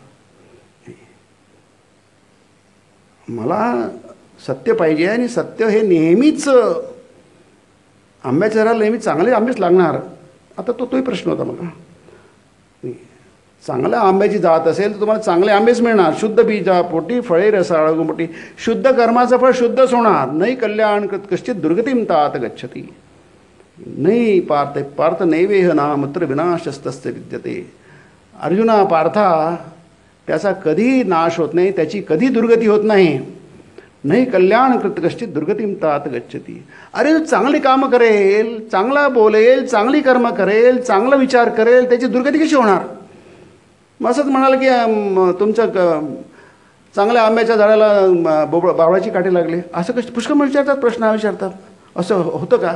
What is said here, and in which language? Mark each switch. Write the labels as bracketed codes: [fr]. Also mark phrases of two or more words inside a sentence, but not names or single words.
[mr] मला सत्य पाहिजे आणि सत्य हे नेहमीच आंब्याच्या झाडाला नेहमी चांगले आंबेच लागणार. आता तोही प्रश्न होता मला. चांगल्या आंब्याची जात असेल तर तुम्हाला चांगले आंबेच मिळणार. शुद्ध बीजा पोटी फळे रसाळ मोठी, शुद्ध कर्माचं फळ शुद्धच होणार. [sa] नाही कल्याण कश्चित दुर्गतीम तात गच्छती. नाही पार्थ नैवेह नामत्र विनाशस्तस्य विद्यते. [mr] अर्जुना, पार्था, त्याचा कधी नाश होत नाही, त्याची कधी दुर्गती होत नाही. [sa] नाही कल्याण कृत कश्चित दुर्गतीम तात गच्छती. [mr] अरे चांगली कामं करेल, चांगला बोलेल, चांगली कर्म करेल, चांगला विचार करेल, त्याची दुर्गती कशी होणार? मग असंच म्हणाल की तुमचं चांगल्या आंब्याच्या झाडाला बावळाची काठी लागली, असं कसं पुष्कळ विचारतात, प्रश्न विचारतात. असं होतं का?